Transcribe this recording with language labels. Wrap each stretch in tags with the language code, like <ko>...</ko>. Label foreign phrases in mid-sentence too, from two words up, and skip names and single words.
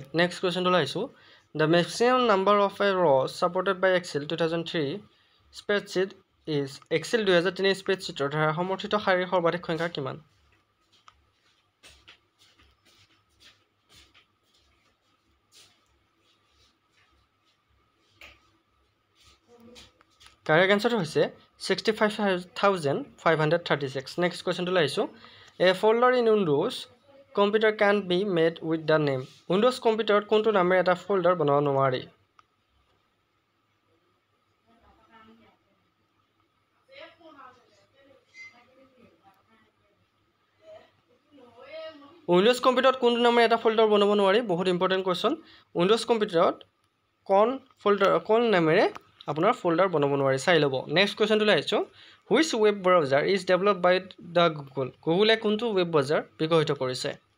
<en>Next question to আহিছোঁ The maximum number of a rows supported by Excel 2003 spreadsheet is Excel 2003 spreadsheeতৰ</en> <as>দ্বাৰা সমৰ্থিত শাৰীৰ সৰ্বাধিক সংখ্যা কিমান?</as> <en>Correct answer</en> <as>হৈছে 65,536.</as> <en>Next question to আহিছোঁ A folder in Windows computer can be made with the name Windows computer</en> <as>কোনটো নামেৰে এটা ফোল্ডাৰ বনাব নোৱাৰি Windows computer কোনটো নামেৰে এটা ফোল্ডাৰ বনাব নোৱাৰি বহুত</as> <en>important question</en> <as>Windows computer কোন নামেৰে আপোনাৰ ফোল্ডাৰ বনাব নোৱাৰি চাই লব</as> <en>next question</en> <as>টো আহিছোঁ</as> <en>Which web browser is developed by the Google</en> <as>কোনটো ৱেব ব্ৰাউজাৰ বিকশিত কৰিছে</as>